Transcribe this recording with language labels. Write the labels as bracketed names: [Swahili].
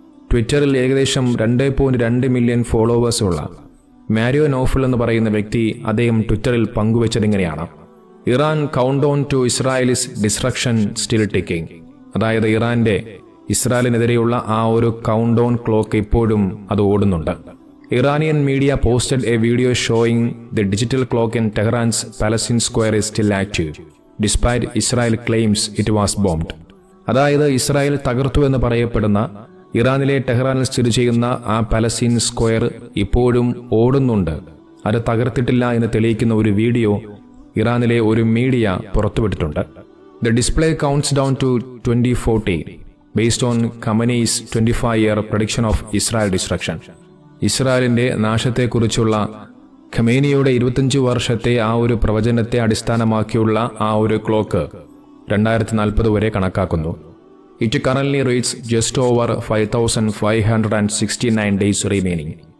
[Malayalam] ട്വിറ്ററിൽ ഏകദേശം 2.2 million ഫോളോവേഴ്സുള്ള Mario Naufal എന്ന് പറയുന്ന വ്യക്തി അദ്ദേഹം ട്വിറ്ററിൽ പങ്കുവച്ചതിങ്ങനെയാണ്: [English] Iran count down to Israel's destruction still ticking. [Malayalam] അതായത് ഇസ്രായേലിനെതിരെയുള്ള ആ ഒരു കൗണ്ട് ഡൗൺ ക്ലോക്ക് ഇപ്പോഴും അത് ഓടുന്നുണ്ട്. [English] Iranian media posted a video showing the digital clock in Tehran's Palestine Square is still active, despite Israel claims it was bombed. [Malayalam] അതായത് Israel തകർത്തു എന്ന് പറയപ്പെടുന്ന ഇറാനിലെ ടെഹ്റാനിൽ സ്ഥിതി ചെയ്യുന്ന ആ പലസ്തീൻ സ്ക്വയർ ഇപ്പോഴും ഓടുന്നുണ്ട്. അത് തകർത്തിട്ടില്ല എന്ന് തെളിയിക്കുന്ന ഒരു വീഡിയോ ഇറാനിലെ ഒരു media പുറത്തുവിട്ടിട്ടുണ്ട്. [English] The display counts down to 2040 based on Khamenei's 25-year prediction of Israel destruction. [Malayalam] ഇസ്രായേലിന്റെ നാശത്തെക്കുറിച്ചുള്ള ഖമേനിയുടെ 25 വർഷത്തെ ആ ഒരു പ്രവചനത്തെ അടിസ്ഥാനമാക്കിയുള്ള ആ ഒരു ക്ലോക്ക് 2040 വരെ കണക്കാക്കുന്നു. [English] It currently reads just over 5569 days remaining.